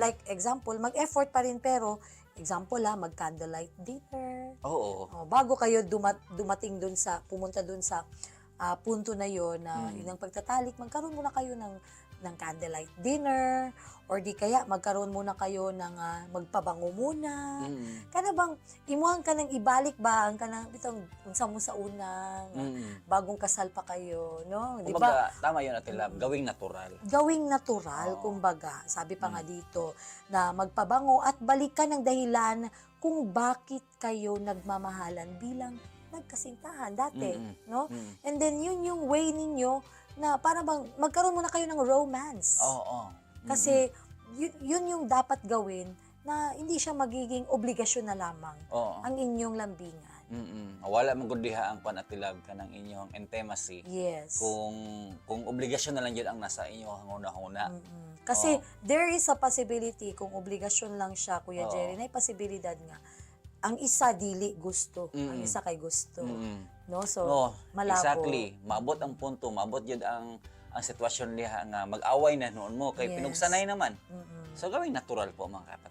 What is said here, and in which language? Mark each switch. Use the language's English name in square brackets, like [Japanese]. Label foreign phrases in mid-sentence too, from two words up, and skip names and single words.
[English] like example, [Filipino] mag-effort pa rin pero example mag- [English] candlelight dinner. [Filipino] Oo. Bago kayo dumating dun pumunta dun sa punto na yon na Mm. yun ang pagtatalik, magkaroon muna kayo ng [English] candlelight dinner [Filipino] or di kaya magkaroon muna kayo ng magpabango muna. Mm. [Cebuano] Kana bang imuhang ka nang ibalik ba ang kanang bitong unsa mo sa unang Mm. [Filipino] bagong kasal pa kayo, no? Di ba? Kumbaga, tama yun Ate Love, gawing natural. Gawing natural, Oo. kumbaga. Sabi pa nga dito na magpabango at balikan ng dahilan kung bakit kayo nagmamahalan bilang nagkasintahan dati, Mm-mm. no? Mm. And then yun yung way ninyo na para bang magkaroon muna kayo ng romance. Oo. Kasi yun yung dapat gawin na hindi siya magiging obligasyon na lamang Oo. ang inyong lambingan. [Cebuano] Wala man gud diha ang Ate Love kanang inyong intimacy. Yes. [Filipino] Kung obligasyon na lang yun ang nasa inyo hanguna-huna. Kasi Oo. [English] there is a possibility [Filipino] kung obligasyon lang siya, Kuya Oo. [Cebuano] Jerry, na posibilidad nga. Ang isa dili gusto, ang isa kay gusto. [Filipino] No? So, No, malabo. exactly. [Cebuano] Maabot ang punto, maabot yun ang sitwasyon niya nga mag-away na noon mo kay Yes. pinugsanay naman. Mm-mm. [Filipino] So gawing natural po mga kapatid.